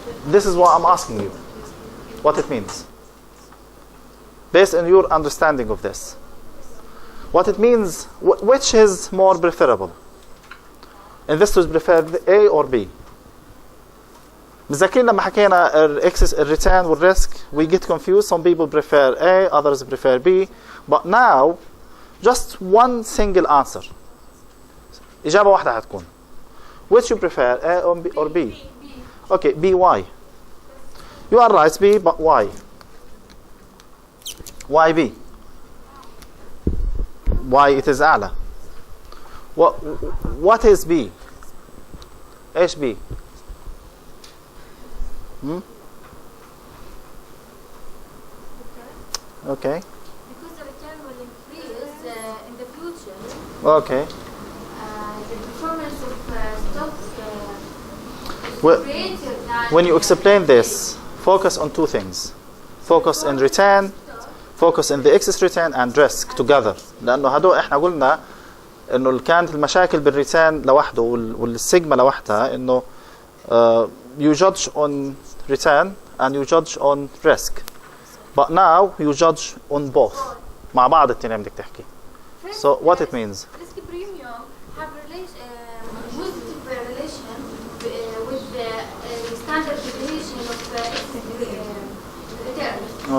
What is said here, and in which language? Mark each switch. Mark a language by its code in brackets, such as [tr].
[en] This is what I'm asking you. What it means. Based on your understanding of this. What it means, which is more preferable? Investors prefer A or B? [ar] متذكرين لما حكينا الريتيرن والريسك [en] we get confused. Some people prefer A, others prefer B. But now, just one single answer. [ar] إجابة واحدة حتكون. [en] Which you prefer, A or B? Okay, B, why? You are right, B, but why? Why B? Why it is أعلى? What is B? إيش B? Okay. Because the return will increase in the future. Okay. The performance of stocks is Well, greater than. when you explain this, focus on two things. Focus on return focus in the excess return and risk together. [ar] لأنه هدول إحنا قلنا إنه كانت المشاكل بالريتيرن لوحده والسيجما لوحدها إنه [en] you judge on return and you judge on risk. But now you judge on both. [ar] مع بعض التنين بدك تحكي. [en] So what it means? Risk premium have positive relation with the standard deviation of return.